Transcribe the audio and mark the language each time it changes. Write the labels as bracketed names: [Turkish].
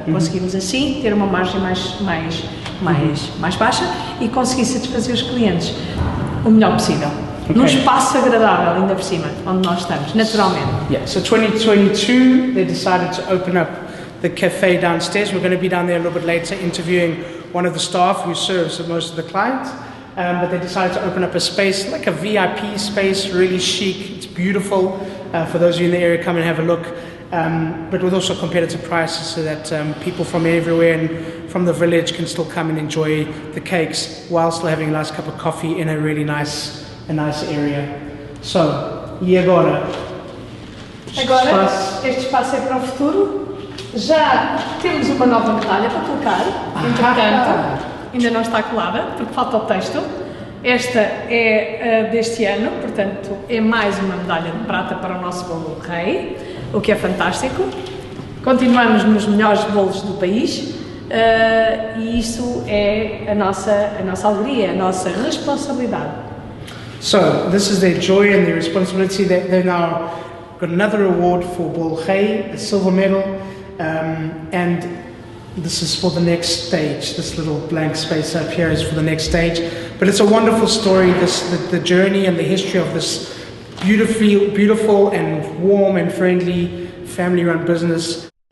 [Portuguese] Conseguimos assim ter uma margem mais baixa e conseguir satisfazer os clientes o melhor possível. Num espaço agradável, ainda por cima, onde nós estamos, naturalmente. [English] Yeah, so 2022, they decided to open up the cafe downstairs. We're going to be down there a little bit later interviewing one of the staff who serves most of the clients. But they decided to open up a space, like a VIP space, really chic. It's beautiful. For those of you in the area, come and have a look. But with also competitive prices, so that people from everywhere and from the village can still come and enjoy the cakes while still having a nice cup of coffee in a really nice area. [Portuguese] So, e agora? Agora, este espaço é para o futuro. Já temos uma nova medalha para colocar, entretanto, ainda não está colada, porque falta o texto. Esta é deste ano, portanto, é mais uma medalha de prata para o nosso bolo rei, o que é fantástico. Continuamos nos melhores bolos do país e isso é a nossa alegria, a nossa responsabilidade. [English] So, this is their joy and their responsibility. They've now got another award for Bol Rei, a silver medal, and This is for the next stage. This little blank space up here is for the next stage. But it's a wonderful story, the journey and the history of this beautiful and warm and friendly family-run business.